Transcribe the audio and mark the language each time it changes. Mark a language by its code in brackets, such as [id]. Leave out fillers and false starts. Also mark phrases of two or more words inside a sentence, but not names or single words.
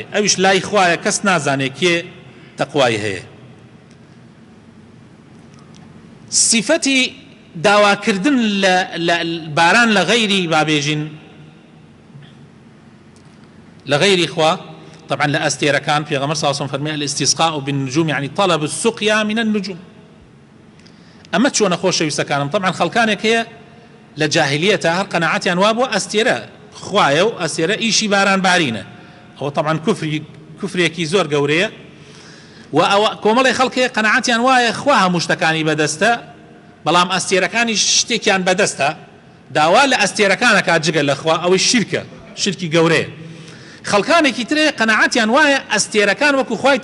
[ckb] ئەویش لای خوایە، کەس نازانێ کێ تەقوای هەیە. صفەتی داواکردن لە باران لە غەیری بابێژین لە غەیری خوا طبعا لە ئەستێرەکان پێغەمبەر [ar] صلی الله علیه وسلم [ckb] فەرمووی [ar] الاستسقاء بالنجوم يعني طلب السقيا من النجوم. [ckb] ئەمە چۆنە خۆشەویستەکانم طبعا خەڵکانێک هەیە لە جاهلیەتە هەر قەناعەتیان وابووە ئەستێرە خوایە و ئەسێرە ئیشی باران بارینە ئەوە طبعا کوفرێکی زۆر گەورەیە و ئەوە کۆمەڵی خەڵکی قەناعەتیان وایە خوا هەموو شتەکانی بەدەستە بەڵام ئەستێرەکانی شتێکیان بەدەستە داوا لە ئەستێرەکانەکە جگە لەخوا ئەوەی شرکی گەورەیە خەڵکانێکی ترێ قەناعەتیان وایە ئەستێرەکان وەکو خوای